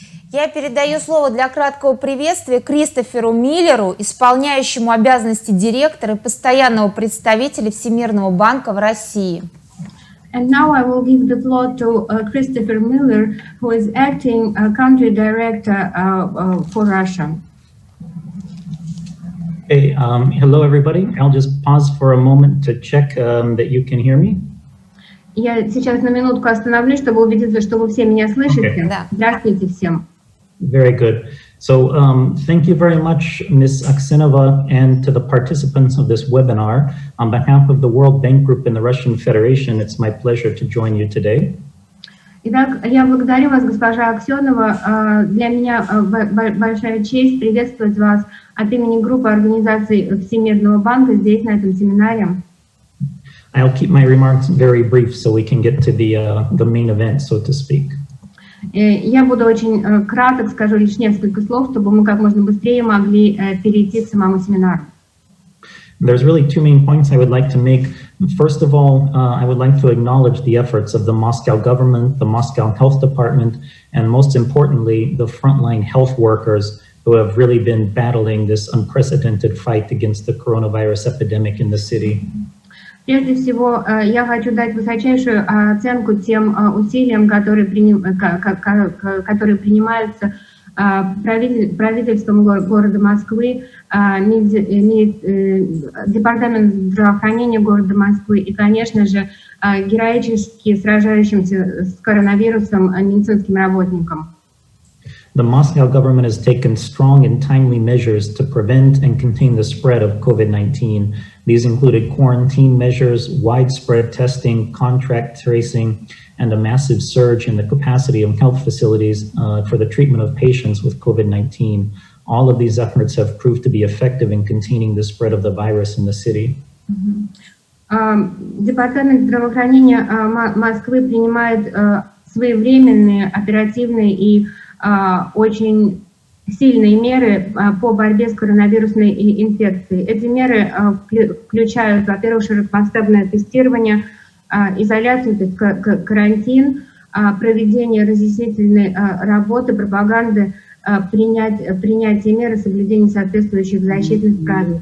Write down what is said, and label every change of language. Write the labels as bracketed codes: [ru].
[ru] Я передаю слово для краткого приветствия Кристоферу Миллеру, исполняющему обязанности директора и постоянного представителя Всемирного банка в России. [en] And now I will give the floor to Christopher Miller, who is acting country director for Russia. Hey, hello everybody. I'll just pause for a moment to check that you can hear me. [ru] Я сейчас на минутку остановлюсь, чтобы убедиться, что вы все меня слышите. [en] Okay. [ru] Да. Здравствуйте всем. [en] Very good. So thank you very much, Ms. Aksenova, and to the participants of this webinar. On behalf of the World Bank Group in the Russian Federation, it's my pleasure to join you today. [ru] Итак, я благодарю вас, госпожа Аксенова. Для меня большая честь приветствовать вас от имени группы организаций Всемирного банка здесь, на этом семинаре. [en] I'll keep my remarks very brief so we can get to the main event, so to speak. [ru] Я буду очень краток, скажу лишь несколько слов, чтобы мы как можно быстрее могли перейти к самому семинару. [en] There's really two main points I would like to make. First of all, I would like to acknowledge the efforts of the Moscow government, the Moscow Health Department, and most importantly, the frontline health workers who have really been battling this unprecedented fight against the coronavirus epidemic in the city. [ru] Прежде всего, я хочу дать высочайшую оценку тем усилиям, которые принимаются правительством города Москвы, департаментом здравоохранения города Москвы и, конечно же, героически сражающимся с коронавирусом медицинским работникам. [en] The Moscow government has taken strong and timely measures to prevent and contain the spread of COVID-19. These included quarantine measures, widespread testing, contact tracing, and a massive surge in the capacity of health facilities for the treatment of patients with COVID-19. All of these efforts have proved to be effective in containing the spread of the virus in the city. [ru] Департамент здравоохранения Москвы принимает своевременные, оперативные и очень сильные меры по борьбе с коронавирусной инфекцией. Эти меры включают, во-первых, широкомасштабное тестирование, изоляцию, то есть карантин, проведение разъяснительной работы, пропаганды, принятие мер и соблюдение соответствующих защитных правил.